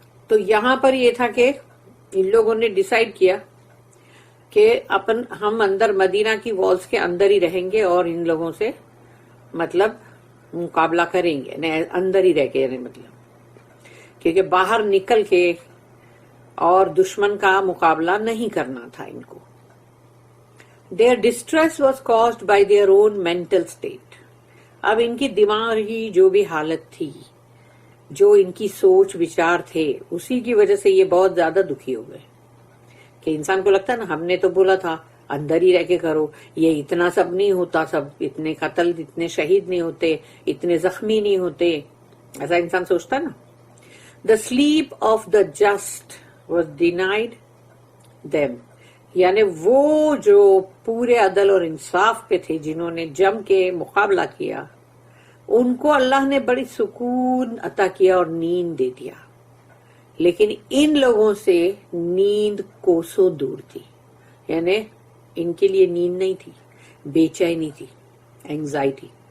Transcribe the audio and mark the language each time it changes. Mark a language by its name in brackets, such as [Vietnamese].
[Urdu] تو یہاں پر یہ تھا کہ ان لوگوں نے ڈیسائیڈ کیا کہ ہم اندر مدینہ کی والز کے اندر ہی رہیں گے اور ان لوگوں سے مطلب مقابلہ کریں گے، اندر ہی رہ کے، یعنی مطلب کیونکہ باہر نکل کے اور دشمن کا مقابلہ نہیں کرنا تھا ان کو. [English] Their distress was caused by their own mental state. [Urdu] اب ان کی دماغی جو بھی حالت تھی، جو ان کی سوچ وچار تھے، اسی کی وجہ سے یہ بہت زیادہ دکھی ہو گئے. کہ انسان کو لگتا ہے نا، ہم نے تو بولا تھا اندر ہی رہ کے کرو، یہ اتنا سب نہیں ہوتا، سب اتنے قتل، اتنے شہید نہیں ہوتے، اتنے زخمی نہیں ہوتے، ایسا انسان سوچتا نا. [English] The sleep of the just was denied them. [Urdu] یعنی وہ جو پورے عدل اور انصاف پہ تھے، جنہوں نے جم کے مقابلہ کیا، ان کو اللہ نے بڑی سکون عطا کیا اور نیند دے دیا. لیکن ان لوگوں سے نیند کوسوں دور تھی، یعنی ان کے لیے نیند نہیں تھی، بے چینی تھی، اینگزائٹی.